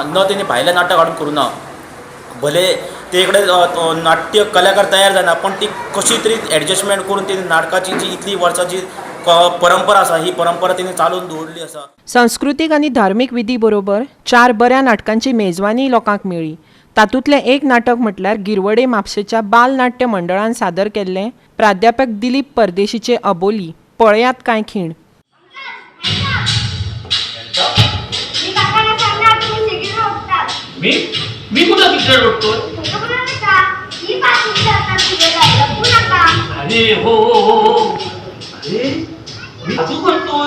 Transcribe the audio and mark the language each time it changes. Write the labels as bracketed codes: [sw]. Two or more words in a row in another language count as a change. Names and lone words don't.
[kok] न तेणी भायलें नाटक हाडून करूं ना. भले ते कडेन नाट्य कलाकार तयार जायना पण ती कशी तरी एडजस्टमेंट करून तेणी नाटकाची जी इतली वर्सांची परंपरा आसा ही परंपरा तेणी चालून दवरली आसा. सांस्कृतीक आनी धार्मीक विधी बरोबर 4 बऱ्या नाटकांची मेजवानी लोकांक मेळ्ळी. तातूंतलें एक नाटक म्हटल्यार गिरवडे म्हापशेच्या बाल नाट्य मंडळान सादर केल्लें प्राध्यापक दिलीप परदेशीचे अबोली. पळयात कांय खीण. [mr] मी कुठं सिगरेट ओढतोय? अरे हो हो हो हो अरे मी जादू करतोय.